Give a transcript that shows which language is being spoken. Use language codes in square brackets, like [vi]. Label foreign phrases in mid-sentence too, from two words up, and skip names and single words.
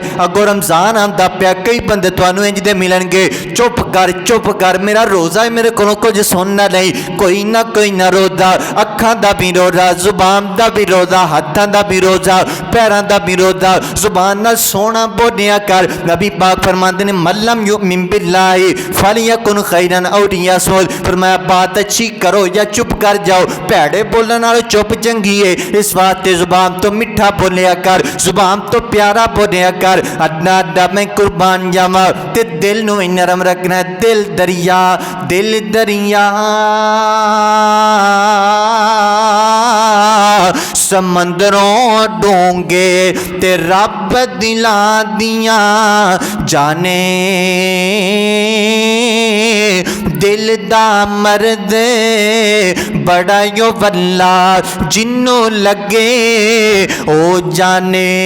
[pa] اگوں رمضان آندا پیا، کئی بندے تہانوں انج دے ملنگے، چپ کر میرا روزہ ہے، میرے کولوں کچھ سننا نہیں. کوئی نہ روزہ، اکھاں دا بھی روزہ، زبان دا بھی روزہ، ہتھاں دا بھی روزہ، پیراں دا بھی روزہ. زبان نال سونا بولیا کر. نبی پاک فرماتے نے [ar] ملم يؤمن بالله فليقل خيرا أو ليصمت. [pa] فرمایا [ur] بات اچھی کرو یا چپ کر جاؤ, [pa] بھیڑے بولنے نالوں چپ چنگی ہے. اس واسطے زبان توں مٹھا بولیا کر، زبان توں پیارا بولیا کر. اڈا اڈا میں قربان جاوا، تے دل نوں نرم رکھنا ہے. دل دریا سمندروں ڈونگھے تے رب دلاں دیاں جانے، دل دا مرد بڑا یو وللہ، جنہوں لگے او جانے.